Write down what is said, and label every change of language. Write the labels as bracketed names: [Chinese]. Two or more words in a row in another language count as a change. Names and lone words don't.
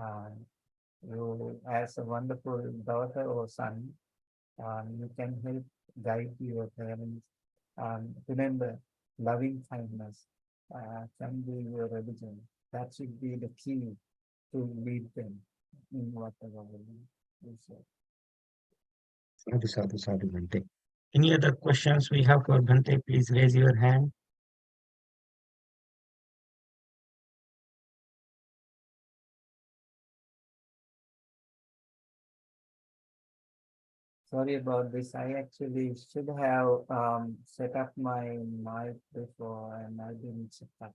[English] You, as a wonderful daughter or son, you can help guide your parents. Remember, loving kindness can be your religion. That should be the key to lead them in whatever way you say. [Pali] Sadhu, sadhu, sadhu, Bhante. [English] Any other questions we have for Bhante? Please raise your hand. Sorry about this. I actually should have set up my mic before, and I didn't set up.